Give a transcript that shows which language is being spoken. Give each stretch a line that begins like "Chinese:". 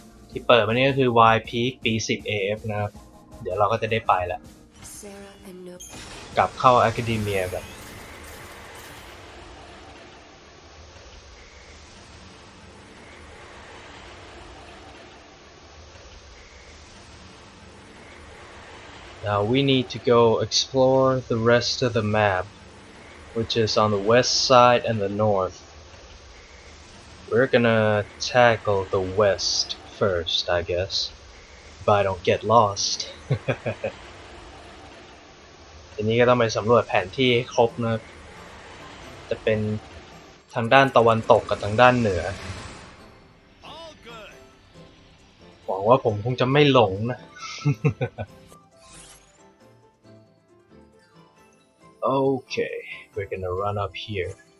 Thai: ที่เปิดมานี่ก็คือ Y Peak ปี 10 AF นะครับ เดี๋ยวเราก็จะได้ไปแล้ว กลับเข้า Academia แบบ
English: Now we need to go explore the rest of the map, which is on the west side and the north. We're gonna tackle the west first, I guess, if I don't get lost.
Thai: ทีนี้ก็ต้องไปสำรวจแผนที่ให้ครบนะจะเป็นทางด้านตะวันตกกับทางด้านเหนือหวังว่าผมคงจะไม่หลงนะ
English: Okay, we're gonna run up here.